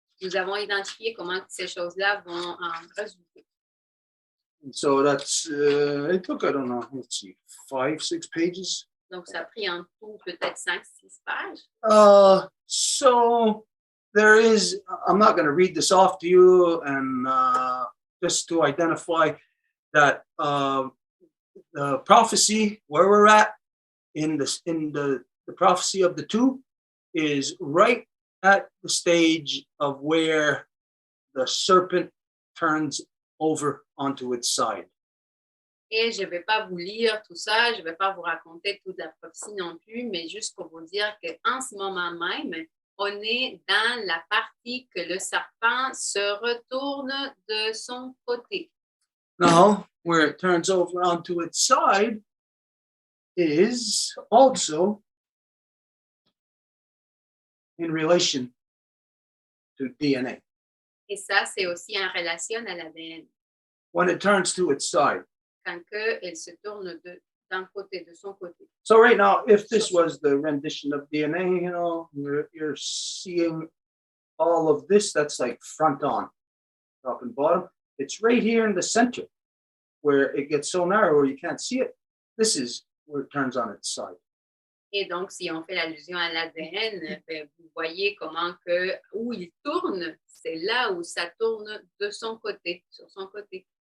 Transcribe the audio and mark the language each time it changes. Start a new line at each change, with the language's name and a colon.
French: nous avons identifié comment ces choses-là vont en résulter.
English: And so that's, it took, I don't know, let's see, 5, 6 pages.
French: Donc, ça a pris en tout peut-être 5-6 pages.
English: So there is, I'm not going to read this off to you, and just to identify that the prophecy, where we're at in the prophecy of the 2 is right at the stage of where the serpent turns over onto its side.
French: Et je ne vais pas vous lire tout ça, je ne vais pas vous raconter toute la prophétie non plus, mais juste pour vous dire qu'en ce moment même, on est dans la partie que le serpent se retourne de son côté.
English: Now, where it turns over onto its side is also in relation to DNA.
French: Et ça, c'est aussi en relation à l'ADN.
English: When it turns to its side.
French: Quand elle se tourne d'un côté, de son côté.
English: So right now, if this was the rendition of DNA, you know, you're seeing all of this, that's like front on, top and bottom. It's right here in the center where it gets so narrow you can't see it. This is where it turns on its side.
French: Et donc, si on fait l'allusion à l'ADN, ben, vous voyez comment que où il tourne, c'est là où ça tourne de son côté, sur son côté.